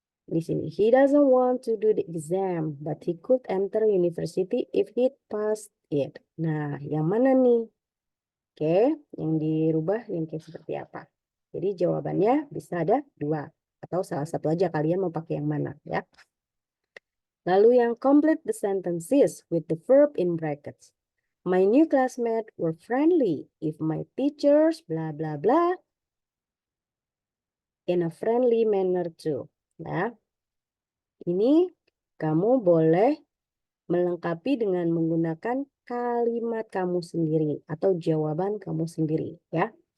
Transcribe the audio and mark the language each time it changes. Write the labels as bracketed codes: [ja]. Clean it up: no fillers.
[id] Di sini, [en] he doesn't want to do the exam, but he could enter university if he passed it. [id] Nah, yang mana nih? Oke, yang dirubah yang kayak seperti apa? Jadi jawabannya bisa ada dua. Atau salah satu aja kalian mau pakai yang mana ya. Lalu yang [en] complete the sentences with the verb in brackets. My new classmates were friendly. If my teachers blah blah blah in a friendly manner too. [id] Nah, ini kamu boleh melengkapi dengan menggunakan kalimat kamu sendiri atau jawaban kamu sendiri ya.